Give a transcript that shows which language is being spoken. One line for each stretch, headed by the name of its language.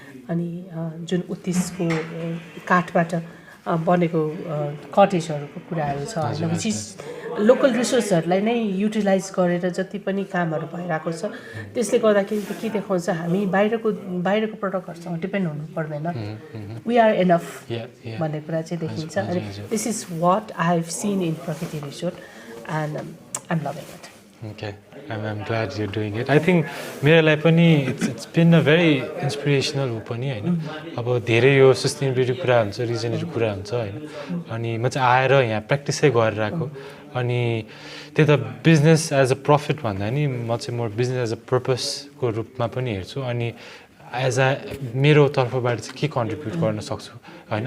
Nepali: अनि जुन उत्तिसको काठबाट बनेको कटेजहरूको कुराहरू छ होइन, विच इज लोकल रिसोर्सहरूलाई नै युटिलाइज गरेर जति पनि कामहरू भइरहेको छ. त्यसले गर्दाखेरि के देखाउँछ, हामी बाहिरको प्रडक्टहरूसँग डिपेन्ड हुनु पर्दैन,
English: we are enough
Nepali: भन्ने कुरा चाहिँ देखिन्छ.
English: अनि this is what I have seen in Prakriti resort and I am loving it. Okay, I'm glad you're doing it. I think
Nepali: मेरो लागि पनि
English: it's been a very inspirational
Nepali: हो पनि होइन. अब धेरै यो सस्टेनेबिलिटी कुरा हुन्छ, रिजनेबल कुरा हुन्छ होइन. अनि म चाहिँ आएर यहाँ प्र्याक्टिसै गरेर आएको. अनि त्यो त बिजनेस एज अ प्रफिट भन्दा नि म चाहिँ मोर बिजनेस एज अ पर्पसको रूपमा पनि हेर्छु. अनि एज अ मेरो तर्फबाट चाहिँ के कन्ट्रिब्युट गर्न सक्छु होइन.